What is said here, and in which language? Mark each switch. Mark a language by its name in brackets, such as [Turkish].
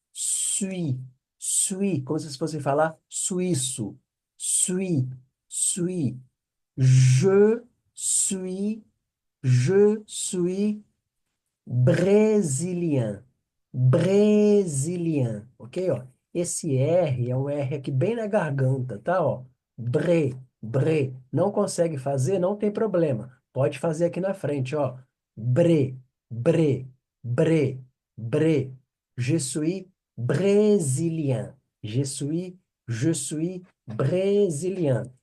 [Portuguese] Suis, como se fosse falar suíço. [French] Suis. Je suis, je suis brésilien. Brésilien, ok? [Portuguese] Ó, esse R é um R aqui bem na garganta, tá? Ó, bre. Não consegue fazer? Não tem problema. Pode fazer aqui na frente, ó. Bre, bre, bre, bre. [French] Je suis brésilien. Je suis brésilien.